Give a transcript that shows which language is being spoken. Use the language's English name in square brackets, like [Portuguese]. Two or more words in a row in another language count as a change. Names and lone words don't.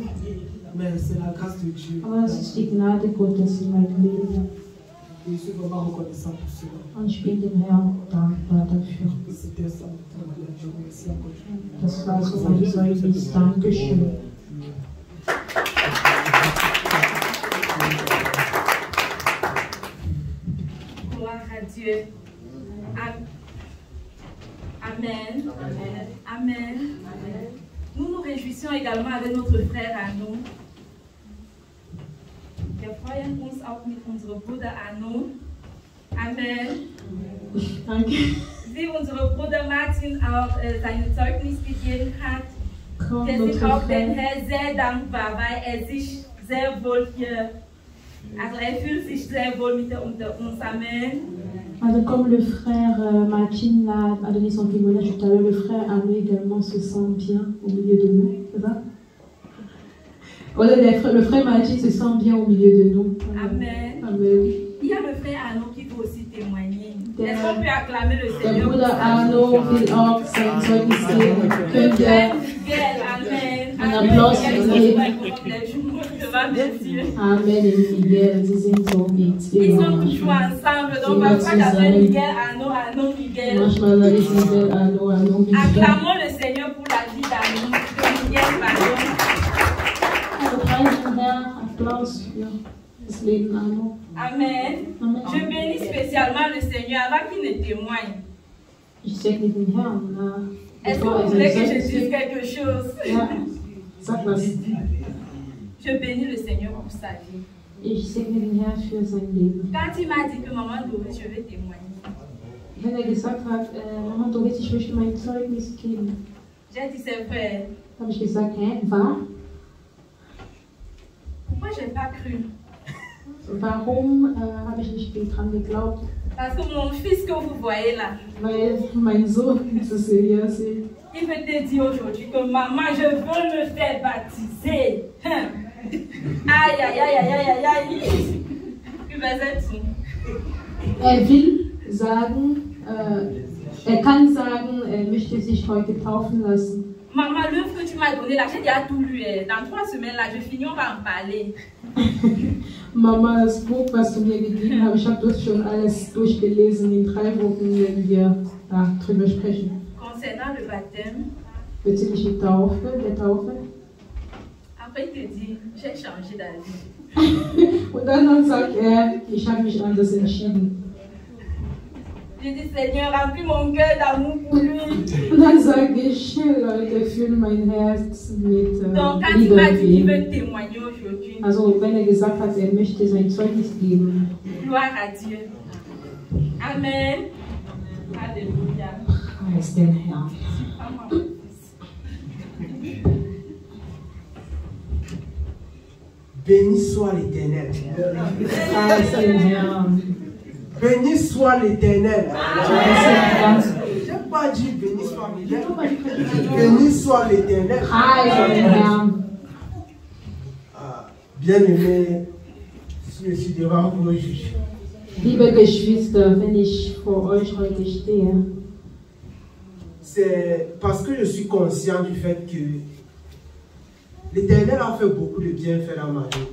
[French] Mais c'est la grâce de Dieu. [German] Aber es ist die Gnade Gottes in meinem Leben. [French] Et je suis vraiment reconnaissant pour cela. [German] Und ich bin dem Herrn dankbar dafür. [French] C'était ça mon témoignage. Je vous remercie encore. [German] Das war so mein Zeugnis. Dankeschön. [French] Gloire à Dieu. Amen. Amen. Nous nous réjouissons également avec notre frère Arno. [German] Wir freuen uns auch mit unserem Bruder Arno. Amen. Danke. Wie unser Bruder Martin auch sein Zeugnis gegeben hat, Komm, wir sind [French] notre [German] auch dem [French] frère. [German] Herrn sehr dankbar, weil er sich sehr wohl hier, also er fühlt sich sehr wohl mit unter uns. Amen. [French] Alors, comme le frère Martin a donné son témoignage tout à l'heure, le frère Arnaud également se sent bien au milieu de nous, c'est ça? Voilà, le frère Martin se sent bien au milieu de nous. Amen. Amen. Il y a le frère Arnaud qui veut aussi témoigner. [German] Der- [French] Est-ce qu'on peut acclamer le [German] Der [French] Seigneur? [German] Bruder Arno will auch sein Zeugnis geben. Können wir [French] Frère Miguel, Amen. Un Amen. [German] applaus [French] Miguel, pour ils lui. sont pas comme les jours devant Dieu. Amen et Miguel, [German] sie sind so wie [French] Ils [German] zwei [French] sont [German] Mama. [French] toujours ensemble, donc [German] Immer [French] parfois j'appelle [German] zusammen. [French] Miguel, Arnaud, Miguel. [German] Manchmal sage ich Miguel, Arno, Miguel. [French] Acclamons le Seigneur pour la vie d'Arnaud, de Miguel, pardon. [German] Also preisen Herr, Applaus für das Leben Arno. Amen. Amen. [French] Je bénis spécialement le Seigneur avant qu'il ne témoigne. [German] Ich segne den Herrn. [French] Est-ce que [German] bevor [French] vous [German] er [French] voulez [German] sein [French] que je [German] Zeugnis [French] dise [German] gibt. [French] quelque chose? [German] Ja, sag was. [French] Je bénis le Seigneur pour sa vie. [German] Ich segne den Herrn für sein Leben. [French] Quand il m'a dit que maman Doris, je vais témoigner, [German] Wenn er gesagt hat, Mama Doris, ich möchte mein Zeugnis geben, [French] j'ai dit c'est vrai. [German] habe ich gesagt, hä, wahr? [French] Pourquoi je n'ai pas cru? [German] Warum habe ich nicht dran geglaubt? [French] Parce que mon fils que vous voyez là, [German] Weil mein Sohn, das ihr hier seht, [French] il veut te dire aujourd'hui que maman, je veux me faire baptiser. Aïe, aïe, aïe, aïe, aïe, aïe, aïe. [German] Übersetzung. will sagen, er kann sagen, er möchte sich heute taufen lassen. [French] Maman, l'œuvre que tu m'as donné là, j'ai déjà tout lu. Dans 3 semaines là, je finis, on va en parler. [German] Mama, das Buch, was du mir gegeben hast, ich habe das schon alles durchgelesen. In 3 Wochen werden wir drüber sprechen. [French] Concernant le baptême, [German] Bezüglich der Taufe. [French] après il te dit, j'ai changé d'avis. [German] Und dann sagt er, ich habe mich anders entschieden. [French] Je dis, Seigneur, remplis mon cœur d'amour pour lui. [German] Und dann sage ich, Leute, fülle mein Herz mit [French] Donc, quand il [German] Liebe [French] m'a [German] für [French] dit qu'il [German] ihn. [French] veut témoigner aujourd'hui, [German] Also, wenn er gesagt hat, er möchte sein Zeugnis geben. [French] gloire à Dieu. Amen. Alléluia. [German] Preis den Herrn. [French] Béni soit l'Éternel. [German] Preis den Herrn. [French] Béni soit l'Éternel. [German] Preis den Herrn. [French] Je n'ai pas dit béni soit l'Éternel. Béni soit l'Éternel. [German] Preis den Herrn. [French] Bien-aimé, je suis devant vous aujourd'hui. [German] Liebe Geschwister, wenn ich vor euch heute stehe, [French] C'est parce que je suis conscient du fait que l'Éternel a fait beaucoup de bienfaits dans ma vie.